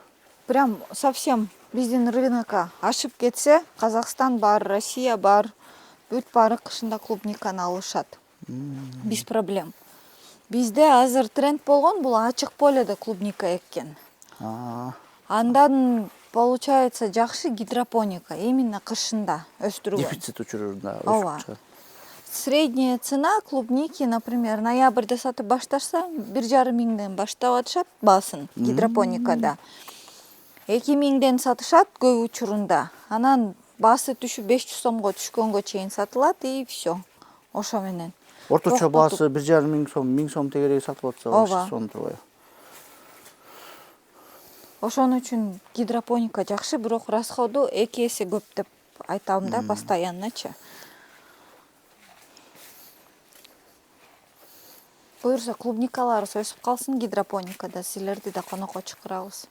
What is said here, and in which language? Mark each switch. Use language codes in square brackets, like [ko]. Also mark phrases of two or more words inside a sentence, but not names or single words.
[ru] Прям совсем [ky] биздин рынокко ашып кетсе, Казакстан бар, Россия бар, бүт баары кышында клубниканы алышат. [ru] Без проблем. [ky] Бизде азыр тренд болгон бул ачык поледе клубника эккен. Андан получается жакшы гидропоника именно кышында өстүрүлгөн. Дефицит учурунда өсүп чыгат. [ru] Средняя цена клубники, например, [ky] ноябрьде сатып башташса, 1,5 миңден баштап атышат баасын гидропоникада. 2 миңден сатышат көп учурунда. Анан баасы түшүп 500 сомго түшкөнгө чейин сатылат [ru] и все. [ky] Ошо менен. Орточо Окпотуп. баасы 1,5 миң сом, 1000 сом тегереги сатылып атса, Ооба. сом турбайбы. Ошон үчүн гидропоника жакшы, бирок расходу 2 эсе көп деп айтам да, постоянночу. Буюрса клубникаларыбыз өсүп калсын гидропоникада, силерди да конокко чакырабыз.